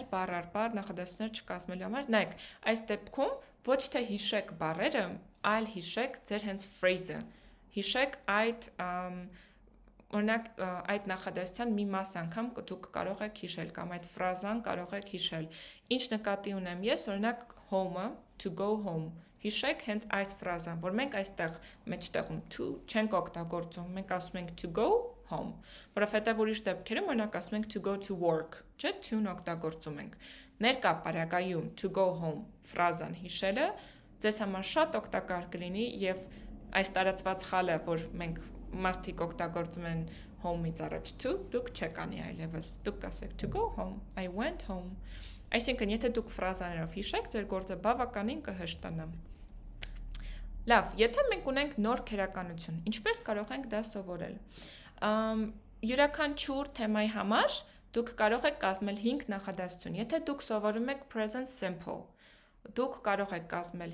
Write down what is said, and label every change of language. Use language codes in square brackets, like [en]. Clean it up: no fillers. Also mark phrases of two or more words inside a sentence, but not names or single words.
[hy] բառ առ բառ, նախադասություններ չկազմելու համար։ Նայեք, այս դեպքում ոչ թե հիշեք բառերը, այլ հիշեք ձեր հենց phrase-ը։ Հիշեք այդ օրինակ այդ նախադասության մի մաս անգամ դուք կարող եք հիշել կամ այդ ֆրազան կարող եք հիշել։ Ինչ նկատի ունեմ ես, օրինակ home-ը, [en] to go home։ [hy] Հիշեք հենց այս ֆրազան, որ մենք այստեղ մեջտեղում to չենք օգտագործում, մենք ասում ենք [en] to go home, [hy] որովհետև ուրիշ դեպքերում օրինակ ասում ենք [en] to go to work, [hy] չէ՞, to-ն օգտագործում ենք։ Ներկա պարագայում [en] to go home [hy] ֆրազան հիշելը ձեզ համար շատ օգտակար կլինի եւ այս տարածված խալը, որ մենք մարդիկ օգտագործում են home-ից առաջ to, դուք չեք անի այլևս, դուք կասեք [en] to go home, I went home։ [hy] Այսինքն, եթե դուք ֆրազաներով հիշեք, ձեր գործը բավականին կհեշտանա։ Լավ, եթե մենք ունենք նոր քերականություն, ինչպես կարող ենք դա սովորել։ Յուրաքանչյուր թեմայի համար դուք կարող եք կազմել 5 նախադասություն։ Եթե դուք սովորում եք [en] present simple, [hy] դուք կարող եք կազմել